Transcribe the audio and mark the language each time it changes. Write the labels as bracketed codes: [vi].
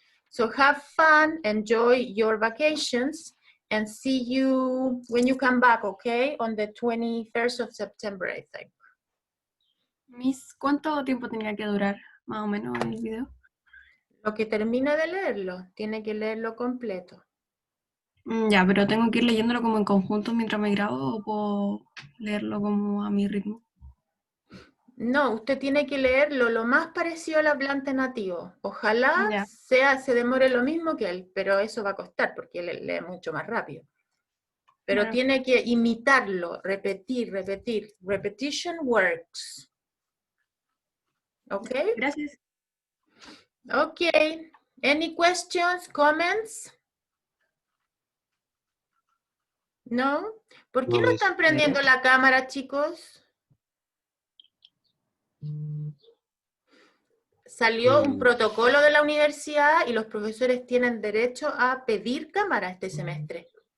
[en] So have fun, enjoy your vacations, and see you when you come back, okay? On the 21st of September, I think. [es] Miss, ¿cuánto tiempo tenía que durar más o menos el video? Lo que termina de leerlo, tiene que leerlo completo. Ya, pero tengo que ir leyéndolo como en conjunto mientras me grabo o puedo leerlo como a mi ritmo. No, usted tiene que leerlo lo más parecido al hablante nativo. Ojalá se demore lo mismo que él, pero eso va a costar porque él lee mucho más rápido. Pero Claro. tiene que imitarlo, repetir. [en] Repetition works. ¿Ok? [es] Gracias. Ok. [en] Any questions, comments? [es] ¿No? ¿Por qué no están prendiendo la cámara, chicos? Salió un protocolo de la universidad y los profesores tienen derecho a pedir cámara este semestre.